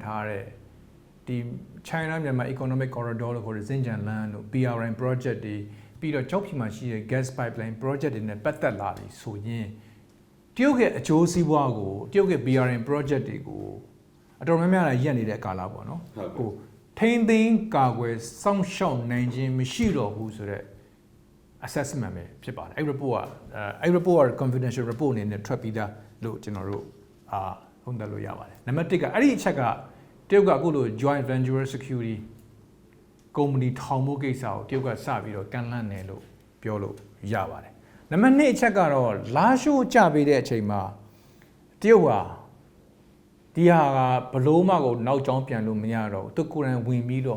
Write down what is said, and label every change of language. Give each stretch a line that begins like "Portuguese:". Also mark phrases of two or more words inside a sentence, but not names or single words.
Burmese: ထားတဲ့ဒီ China မြန်မာ Economic Corridor လို့ခေါ်တဲ့စင်ကြံလမ်းတို့
English: BRI project
Burmese: တွေပြီးတော့ကျောက်ဖြူမှာရှိတဲ့
English: gas pipeline project
Burmese: တွေနဲ့ပတ်သက်လာပြီဆိုရင်တရုတ်ရဲ့အကျိုးစီးပွားကိုတရုတ်ရဲ့
English: BRI project
Burmese: တွေကိုအတော်များများရက်နေတဲ့ကာလပေါ့နော်ကိုထိန်းသိမ်းကာကွယ်စောင့်ရှောက်နိုင်ခြင်းမရှိတော့ဘူး ဆိုတော့ assessment ပဲဖြစ်ပါတယ်အဲ့ report ကအဲ့ report က
English: confidential report
Burmese: အနေနဲ့ထွက်ပြီးသားလို့ကျွန်တော်တို့သုံးသပ်လို့ရပါတယ်နံပါတ်1ကအဲ့ဒီအချက်ကတရုတ်ကအခုလို
English: joint venture security
Burmese: ကုမ္ပဏီထောင်ဖို့ကိစ္စကိုတရုတ်ကစပြီးတော့ကန်လန့်နေ လို့ပြောလို့ရပါတယ်နံပါတ်2အချက်ကတော့လာရှိုးကြပေးတဲ့အချိန်မှာတရုတ်ဟာဒီဟာကဘလို့မှကိုနောက်ကျောင်းပြန်လို့မရတော့ဘူးသူကိုယ်တိုင်ဝင်ပြီးတော့